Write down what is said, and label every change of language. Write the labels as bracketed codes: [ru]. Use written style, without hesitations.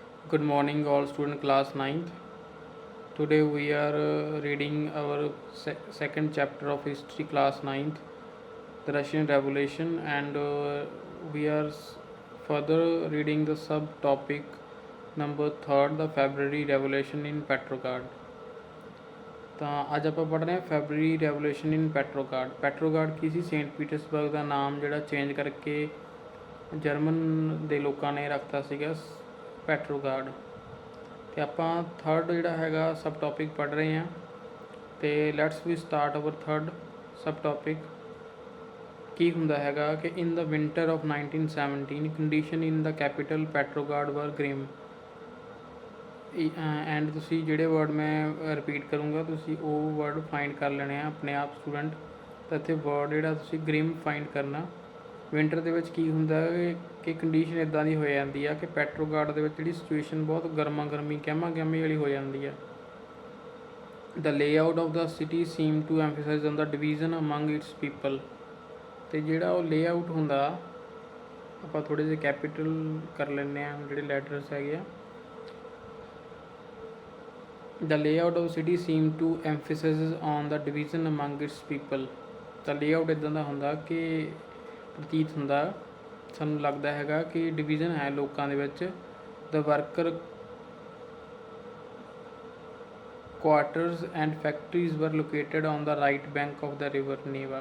[en] Good morning, all student class ninth. Today we are reading our second chapter of history class ninth, the Russian Revolution, and we are further reading the subtopic number third, the February Revolution in Petrograd. [pa] ਤਾਂ ਅੱਜ ਆਪਾਂ ਪੜ੍ਹ ਰਹੇ ਹਾਂ February revolution ਇਨ ਪੈਟਰੋਗਾਰਡ ਕੀ ਸੀ? Saint Petersburg ਦਾ ਨਾਮ ਜਿਹੜਾ change ਕਰਕੇ German ਦੇ ਲੋਕਾਂ ਨੇ ਰੱਖਤਾ ਸੀਗਾ ਪੈਟਰੋਗਾਰਡ। ਤੇ ਆਪਾਂ ਥਰਡ ਜਿਹੜਾ ਹੈਗਾ ਸਬ ਟੋਪਿਕ ਪੜ੍ਹ ਰਹੇ ਹਾਂ। ਤੇ [en] Let's we start our third subtopic. [pa] ਕੀ ਹੁੰਦਾ ਹੈਗਾ ਕਿ [en] In the winter of 1917 condition in the capital Petrograd were grim. [pa] ਐਂਡ ਤੁਸੀਂ ਜਿਹੜੇ ਵਰਡ ਮੈਂ ਰਿਪੀਟ ਕਰੂੰਗਾ ਤੁਸੀਂ ਉਹ ਵਰਡ ਫਾਈਂਡ ਕਰ ਲੈਣੇ ਆ ਆਪਣੇ ਆਪ ਸਟੂਡੈਂਟ। ਤਾਂ ਇੱਥੇ ਵਰਡ ਜਿਹੜਾ ਤੁਸੀਂ ਗ੍ਰਿਮ ਫਾਈਂਡ ਕਰਨਾ। ਵਿੰਟਰ ਦੇ ਵਿੱਚ ਕੀ ਹੁੰਦਾ ਕਿ ਕੰਡੀਸ਼ਨ ਇੱਦਾਂ ਦੀ ਹੋ ਜਾਂਦੀ ਆ ਕਿ ਪੈਟਰੋਗਾਰਡ ਦੇ ਵਿੱਚ ਜਿਹੜੀ ਸਿਚੁਏਸ਼ਨ ਬਹੁਤ ਗਰਮਾ ਗਰਮੀ ਗਹਿਮੀ ਵਾਲੀ ਹੋ ਜਾਂਦੀ ਆ। [en] The layout of the city seem to emphasize on the division among its people. [pa] ਅਤੇ ਜਿਹੜਾ ਉਹ ਲੇਆਊਟ ਹੁੰਦਾ ਆਪਾਂ ਥੋੜ੍ਹੇ ਜਿਹੇ ਕੈਪੀਟਲ ਕਰ ਲੈਂਦੇ ਹਾਂ ਜਿਹੜੇ ਲੈਟਰਸ ਹੈਗੇ ਆ। [en] The layout of city seem to emphasize on the division among its people। [pa] ਤਾਂ ਲੇਆਊਟ ਇੱਦਾਂ ਦਾ ਹੁੰਦਾ ਕਿ ਪ੍ਰਤੀਤ ਹੁੰਦਾ ਸਾਨੂੰ ਲੱਗਦਾ ਹੈਗਾ ਕਿ ਡਿਵੀਜ਼ਨ ਹੈ ਲੋਕਾਂ ਦੇ ਵਿੱਚ। [en] The worker quarters and factories were located on the right bank of the river Neva.